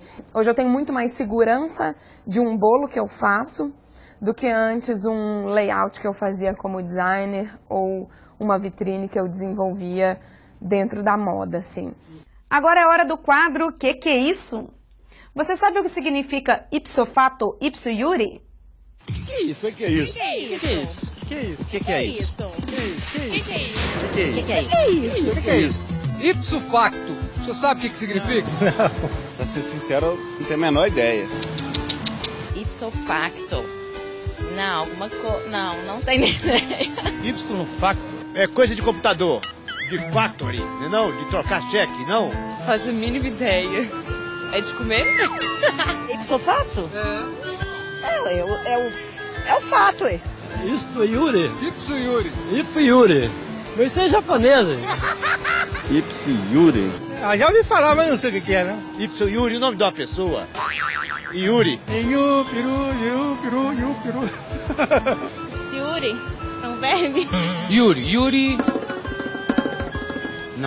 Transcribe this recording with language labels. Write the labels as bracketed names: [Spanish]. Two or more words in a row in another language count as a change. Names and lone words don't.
[Portuguese] Hoje eu tenho muito mais segurança de um bolo que eu faço do que antes um layout que eu fazia como designer ou uma vitrine que eu desenvolvia dentro da moda, assim. Agora é hora do quadro Que é isso? Você sabe o que significa [Latin] ipso fato, ipso iure? [Portuguese] Que é isso? Que é isso? Que é isso? Que é isso? Que é isso? Que é isso? Que é isso? [Latin] Ipso facto. [Portuguese] Você sabe o que significa? Pra ser sincero, eu não tenho a menor ideia. [Latin] Ipso facto. [Portuguese] Não, não tem ideia. Ipsilon facto é coisa de computador, de factory, não? De trocar cheque, não? Faz a mínima ideia. É de comer? [Latin] Ipso fato? [Portuguese] É o fato, é. [Latin] Ipso iure. Ipso iure. Ipso iure. [Portuguese] Mas isso é japonês, hein? [Latin] Ipsi Yuri. [Portuguese] Já ouvi falar, mas não sei o que é, né? [Latin] Ipso Yuri, [Portuguese] o nome de uma pessoa. Yuri. Iu, peru. Yuri. É um verme. Yuri. Não.